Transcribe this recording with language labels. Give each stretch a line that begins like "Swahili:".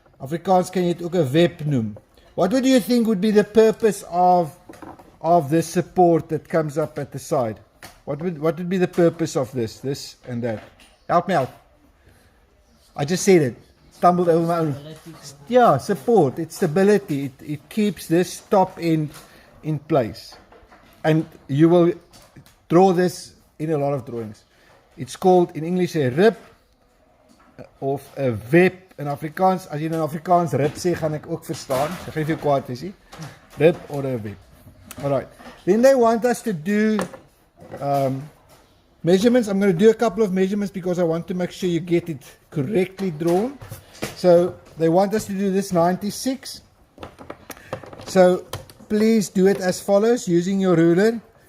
Afrikaans: Afrikaans kan jy dit ook 'n web noem.
English: What would you think would be the purpose of this support that comes up at the side? What would be the purpose of this and that? Help me out. I just said it. Stumbled over my own. Yeah, support. It's stability. It keeps this top end in place. And you will draw this in a lot of drawings. It's called in English a rib of a web. In Afrikaans,
Afrikaans: as jy nou in Afrikaans rib sê, gaan ek ook verstaan. So geef jou kwaad is,
English: rib or a web.
Afrikaans: Alright.
English: Then they want us to do measurements. I'm going to do a couple of measurements because I want to make sure you get it correctly drawn. So they want us to do this 96. So please do it as follows, using your ruler.